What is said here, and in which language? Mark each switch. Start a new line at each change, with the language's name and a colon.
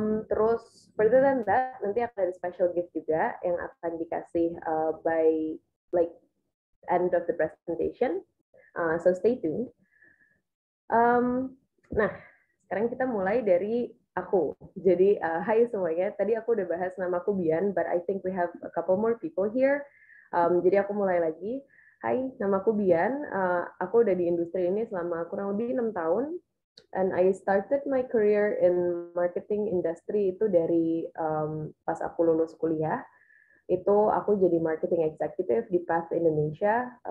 Indonesian: Terus
English: further than that,
Indonesian: nanti akan ada
English: special gift
Indonesian: juga yang akan dikasih
English: by like end of the presentation, so stay tuned.
Indonesian: Nah, sekarang kita mulai dari aku. Jadi, hai semuanya. Tadi aku udah bahas nama aku Bian,
English: but I think we have a couple more people here.
Indonesian: Jadi aku mulai lagi. Hai, nama aku Bian. Aku udah di industri ini selama kurang lebih 6 tahun.
English: And I started my career in marketing industry
Indonesian: itu dari pas aku lulus kuliah. Itu aku jadi marketing executive di Path Indonesia.